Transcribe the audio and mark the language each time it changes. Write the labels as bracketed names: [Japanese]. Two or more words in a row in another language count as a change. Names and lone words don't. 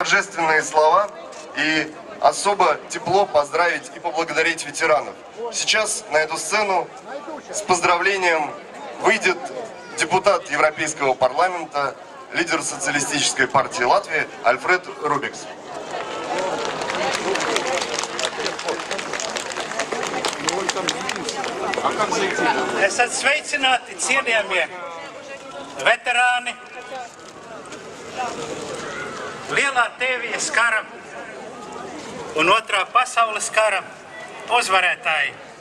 [Russian] торжественные слова и особо тепло поздравить и поблагодарить ветеранов. Сейчас на эту сцену с поздравлением выйдет депутат Европейского парламента, лидер Социалистической партии Латвии Альфред Рубикс. [Latvian] Esat sveicināti, cienījamie veterāni, Lielā Tēvijas kara un Otrā pasaules kara uzvarētāji.